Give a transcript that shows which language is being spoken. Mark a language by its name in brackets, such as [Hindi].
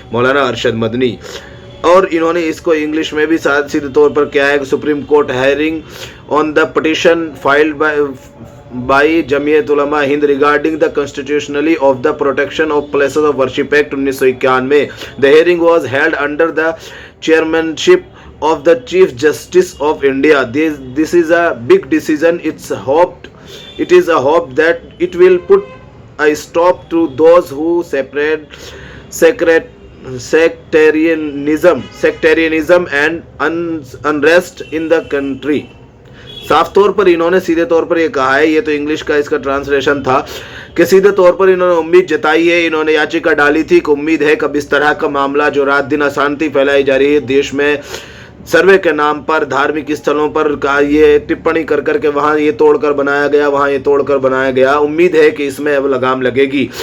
[English] Maulana Arshad Madani, [Hindi] और इन्होंने इसको इंग्लिश में भी सीधे तौर पर किया है कि [English] Supreme Court hearing on the petition filed by Jamiyat Ulama Hind regarding the constitutionally of the protection of places of worship act 1991. The hearing was held under the chairmanship of the Chief Justice of India. This is a big decision. It is a hope that it will put a stop to those who sectarianism and unrest in the country. [Hindi] साफ तौर पर इन्होंने सीधे तौर पर ये कहा है, ये तो इंग्लिश का इसका ट्रांसलेशन था, कि सीधे तौर पर इन्होंने उम्मीद जताई है, इन्होंने याचिका डाली थी कि उम्मीद है कि इस तरह का मामला जो रात दिन अशांति फैलाई जा रही है देश में, सर्वे के नाम पर धार्मिक स्थलों पर ये टिप्पणी कर करके वहां ये तोड़कर बनाया गया, वहां ये तोड़कर बनाया गया, उम्मीद है कि इसमें अब लगाम लगेगी।